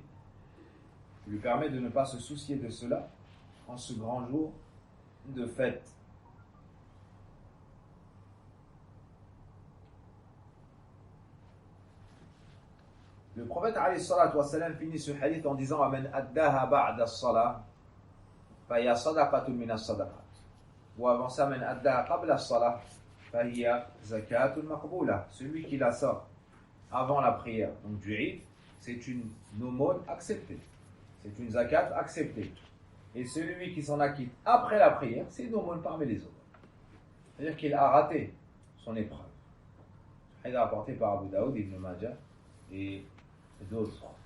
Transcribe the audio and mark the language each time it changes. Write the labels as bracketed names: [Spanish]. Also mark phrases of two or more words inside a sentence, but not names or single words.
[French] Tu lui permets de ne pas se soucier de cela en ce grand jour de fête. Le prophète [Arabic] عليه الصلاة والسلام [French] finit ce hadith en disant [Arabic] من أداها بعد الصلاة فصدقة من الصدقات. [French] Ou avant ça, [Arabic] من أداها قبل الصلاة فزكاة مقبولة. [French] Celui qui la sort avant la prière, donc du Eid, c'est une aumône acceptée. C'est une zakat acceptée. Et celui qui s'en acquitte après la prière, c'est une aumône parmi les autres. C'est-à-dire qu'il a raté son épreuve. Il est rapporté par Abu Daoud, Ibn Majah et d'autres.